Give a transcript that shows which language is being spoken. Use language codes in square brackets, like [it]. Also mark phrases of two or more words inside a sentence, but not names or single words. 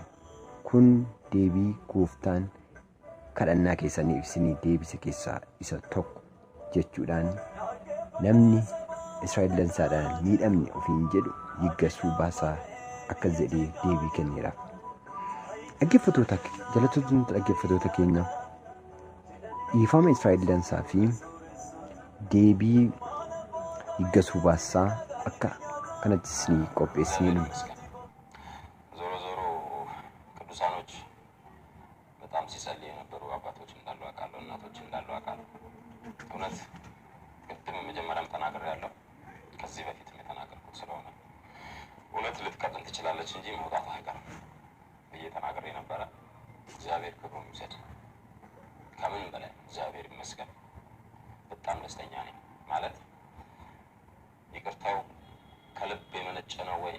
[om] Kun deebii gooftaan kadhannaa keessaniif isinii deebise keessaa isa tokko jechuudhaan namni Israa'el dansaadhaan miidhamne ofiin jedhu yiggasuu baasaa akkas jedhee deebii kenneera. Dhaggeeffattoota keenya dhiifama Israa'el dansaa fi deebii yiggasuu baasaa akka kanatti isinii qopheessinee [am] ዞሮ ዞሮ ቅዱሳኖች በጣም ሲጸልዩ የነበሩ አባቶች እንዳሉ አውቃለሁ፣ እናቶች እንዳሉ አውቃለሁ። እውነት ቅድም መጀመሪያም ተናግሬያለሁ፣ ከዚህ በፊትም የተናገርኩት ስለሆነ እውነት ልትቀጥል ትችላለች እንጂ መውጣት አይቀርም ብዬ ተናግሬ ነበረ። እግዚአብሔር ክብሩን ይውሰድ። ከምን በላይ እግዚአብሔር ይመስገን። በጣም ደስተኛ ነኝ። ማለት ይቅርታው ከልብ የመነጨ ነው ወይ?